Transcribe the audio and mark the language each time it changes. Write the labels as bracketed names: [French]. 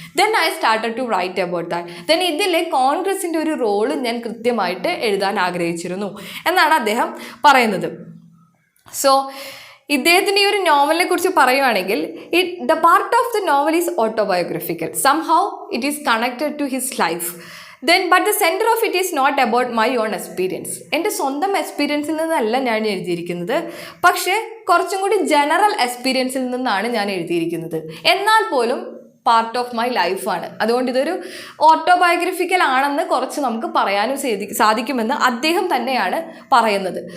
[English] Then I started to write about that. [Malayalam] Then ഇതിലെ കോൺഗ്രസിൻ്റെ ഒരു റോള് ഞാൻ കൃത്യമായിട്ട് എഴുതാൻ ആഗ്രഹിച്ചിരുന്നു എന്നാണ് അദ്ദേഹം പറയുന്നത്. സോ ഇദ്ദേഹത്തിൻ്റെ ഈ ഒരു നോവലിനെ കുറിച്ച് പറയുവാണെങ്കിൽ [English] The part of the novel is autobiographical. Somehow it is connected to his life. But the center of it is not about my own experience. [Malayalam] എൻ്റെ സ്വന്തം എക്സ്പീരിയൻസിൽ നിന്നല്ല ഞാൻ എഴുതിയിരിക്കുന്നത്, പക്ഷേ കുറച്ചും കൂടി ജനറൽ എക്സ്പീരിയൻസിൽ നിന്നാണ് ഞാൻ എഴുതിയിരിക്കുന്നത്. എന്നാൽ പോലും [English] Part of my ലൈഫാണ്. [Malayalam] അതുകൊണ്ട് ഇതൊരു ഓട്ടോബയോഗ്രഫിക്കൽ ആണെന്ന് കുറച്ച് നമുക്ക് പറയാനും സാധിക്കുമെന്ന് അദ്ദേഹം തന്നെയാണ് പറയുന്നത്.